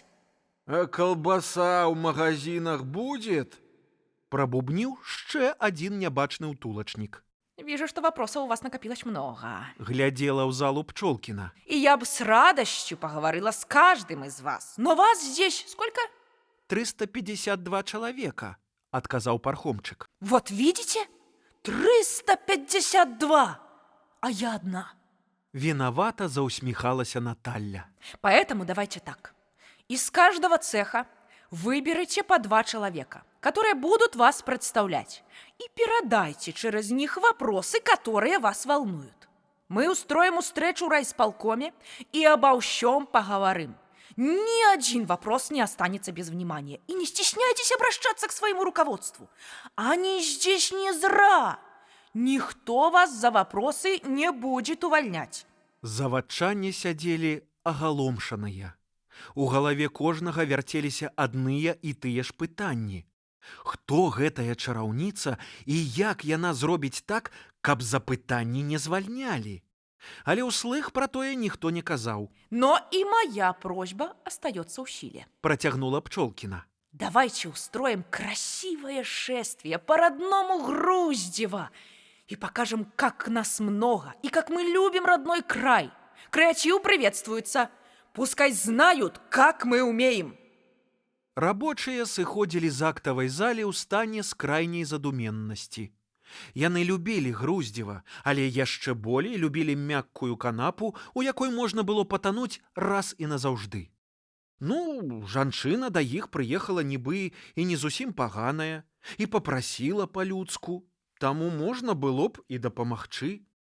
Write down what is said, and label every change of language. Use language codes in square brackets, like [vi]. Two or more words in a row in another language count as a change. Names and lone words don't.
[ru] А колбаса ў магазинах будет? [be] Прабубніў [uk] ще один [be] нябачны ўтулачнік. [ru] Вижу, что вопросов у вас накопилось много. [be] Глядела ў залу Пчолкіна. [ru] И я бы с радостью поговорила с каждым из вас. Но вас здесь сколько? [be] 352 чалавека, адказаў пархомчык. [ru] Вот видите? 352! А я одна. [be] Вінавата заусміхалася Наталья. [ru] Поэтому давайте так. Из каждого цеха выберите по 2 человека, которые будут вас представлять, и передайте через них вопросы, которые вас волнуют. Мы устроим встречу в райисполкоме и обо всем поговорим. Ни один вопрос не останется без внимания. И не стесняйтесь обращаться к своему руководству. Они здесь не зря. Никто вас за вопросы не будет увольнять. [be] Завадчане сядзелі агаломшаныя. У галаве кожнага вярцеліся адныя і тыя ж пытанні. Хто гэтая чараўніца і як яна зробіць так, каб за пытанні не звальнялі? Але ўслых пра тое ніхто не казаў. [ru] Но и моя просьба остается в силе. [be] Працягнула Пчолкіна. [ru] Давайте устроим красивое шествие по родному Груздево и покажем, как нас много и как мы любим родной край. Креатив приветствуется. Пускай знают, как мы умеем. [be] Рабочыя сыходзілі з актавай залі ў стане скрайняй задуменнасці. Яны любілі Груздзева, але яшчэ болей любілі мяккую канапу, у якой можна было патануць раз і назаўжды. Ну, жанчына да іх прыехала нібы і не зусім паганая, і папрасіла па-людску, таму можна было б і дапамагчы.